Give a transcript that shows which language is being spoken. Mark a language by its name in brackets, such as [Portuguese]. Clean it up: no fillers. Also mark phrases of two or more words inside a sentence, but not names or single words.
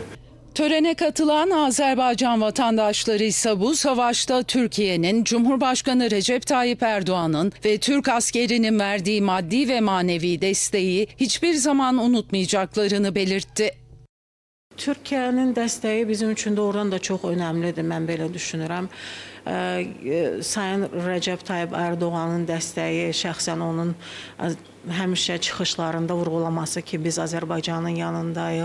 [Turkish] Törene katılan Azerbaycan vatandaşları ise bu savaşta Türkiye'nin, Cumhurbaşkanı Recep Tayyip Erdoğan'ın ve Türk askerinin verdiği maddi ve manevi desteği hiçbir zaman unutmayacaklarını belirtti. [Azerbaijani] Türkiyənin dəstəyi bizim üçün doğrudan da çox önəmlidir, mən belə düşünürəm. Sayın Recep Tayyip Erdoğan'ın dəstəyi, şəxsən onun həmişə çıxışlarında vurğulaması ki, biz Azərbaycanın yanındayıq.